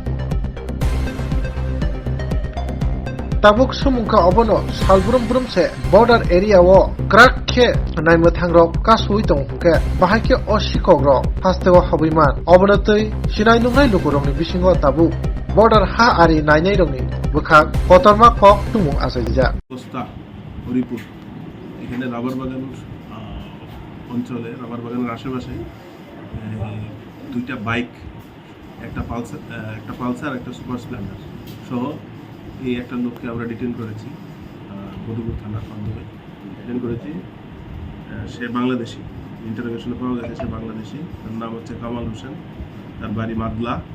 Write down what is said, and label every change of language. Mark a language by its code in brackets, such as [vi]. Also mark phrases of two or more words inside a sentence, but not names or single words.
[trp] ताबुक सुमुंखा अबनो सालब्रुम ब्रुमसे [en] border area [trp] वो क्राक खे नायमो थांग्रक कासुइ दं हुके बाहायके अशिकग्र फास्तेव हबैमान अबनतै सिनाय नुंनाय लुगुरंनि बिसिंग ताबु बॉर्डर हा आरि नायनाय रंनि बुखा कतरमा कक तुमुं आसाइजा [bn] অবস্থা হরিপুর এখানে রাবার বাগান অঞ্চলে রাবার বাগানের আশেপাশে দুইটা বাইক একটা পালসার একটা সুপার স্প্লেন্ডার সহ এই একটা লোককে আমরা ডিটেইন করেছি মধুপুর থানার মাধ্যমে ডিটেইন করেছি সে বাংলাদেশি ইন্টারোগেশনে পাওয়া গেছে সে বাংলাদেশি তার নাম হচ্ছে কামাল হোসেন তার বাড়ি মাদলা